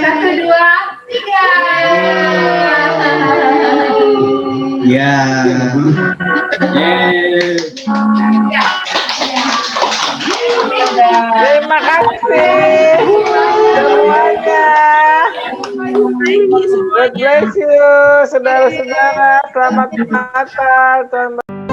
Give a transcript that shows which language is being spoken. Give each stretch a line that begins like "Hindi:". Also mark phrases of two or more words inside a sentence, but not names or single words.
Indonesian: 1, 2, 3. Ya. Ya. Terima kasih semuanya.
English: God bless you,
Indonesian: saudara-saudara. Selamat Natal, Tuhan.